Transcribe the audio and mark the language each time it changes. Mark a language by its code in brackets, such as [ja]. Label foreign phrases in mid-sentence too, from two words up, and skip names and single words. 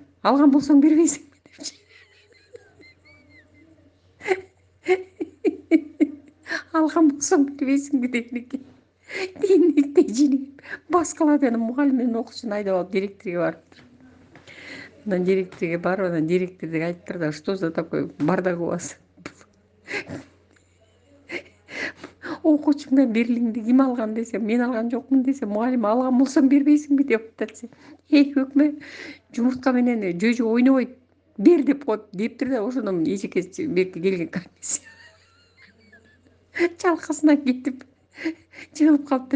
[ky] Алган болсоң бербейсиңби депчи. Алган болсоң бербейсиңби деген экен. Тиги жини баскылады, анан мугалим менен окуучуну айдап алып директорге барыптыр. Анан директорге барып, анан директор деги айтыптыр да, [ru] что за такой бардак у вас? [ky] Окуучуңдан Берлинди ким алган десем, мен алган жокмун десем, мугалим алган болсоң бербейсиңби деп атат. Өкмө жумуртка менен жөжө ойнобойт, бер деп коет дептир да, ошондон эжекеси берки келген комиссия чалкасынан кетип жыгылып калыптыр.